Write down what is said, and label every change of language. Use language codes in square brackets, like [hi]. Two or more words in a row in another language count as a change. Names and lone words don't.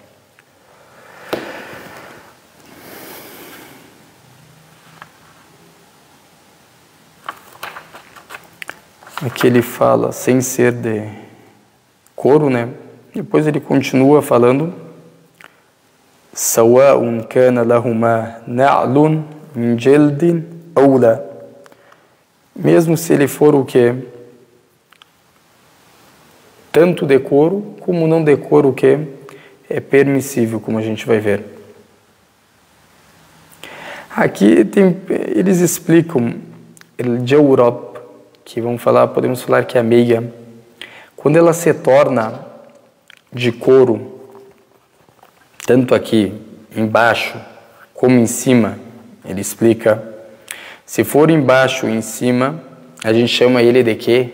[pt] Aqui ele fala sem ser de couro, né? Depois ele continua falando: [ar] سواء كان لهما نعل من جلد أو لا. [pt] Mesmo se ele for o que? Tanto de couro como não de couro, o que? É permissível, como a gente vai ver. Aqui eles explicam [ar] الجورب, [pt] que podemos falar que é a meia, quando ela se torna de couro, tanto aqui embaixo como em cima, ele explica, se for embaixo e em cima, a gente chama ele de quê?